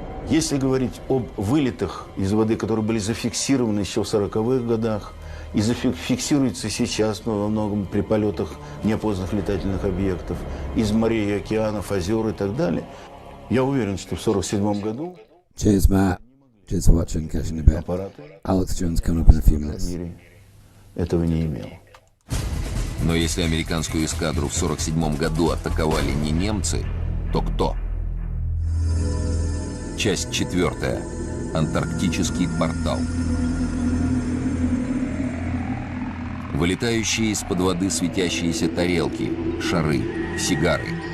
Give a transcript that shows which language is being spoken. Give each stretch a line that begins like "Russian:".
Russian: Если говорить об вылетах из воды, которые были зафиксированы еще в 40-х годах, и зафиксируются сейчас, но во многом при полетах неопознанных летательных объектов, из морей, океанов, озер и так далее, я уверен, что в 1947 году...
English: Cheers, Matt. Cheers for watching, catching a bit. Alex Jones coming up in a few minutes.
Russian: Этого не имел. Но если американскую эскадру в 1947 году атаковали не немцы, то кто? Часть 4. Антарктический портал. Вылетающие из-под воды светящиеся тарелки, шары, сигары.